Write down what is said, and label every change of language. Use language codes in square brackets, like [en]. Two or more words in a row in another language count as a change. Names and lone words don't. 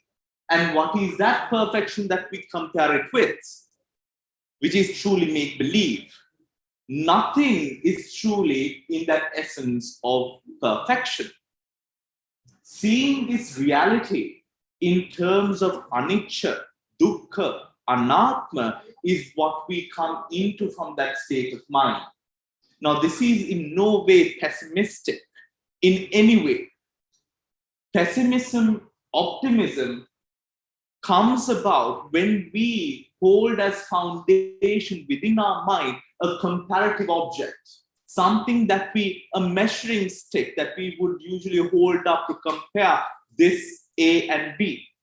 [en] And what is that perfection that we compare it with? Which is truly make-believe. Nothing is truly in that essence of perfection. Seeing this reality in terms of [pi] anicca, dukkha, anatma [en] is what we come into from that state of mind. Now, this is in no way pessimistic in any way. Pessimism, optimism comes about when we hold as foundation within our mind a comparative object, something a measuring stick that we would usually hold up to compare this A and B.